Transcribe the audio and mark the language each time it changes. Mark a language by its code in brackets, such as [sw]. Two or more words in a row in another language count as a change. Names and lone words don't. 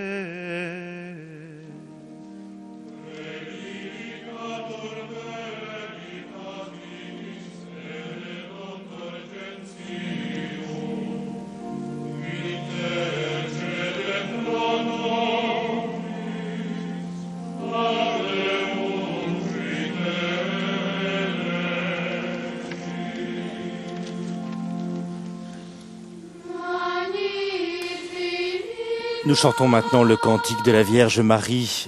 [la] Predicator veritatis et redemptor gentium, intercede pro nobis, paremus [fr] Nous chantons maintenant le cantique de la Vierge Marie.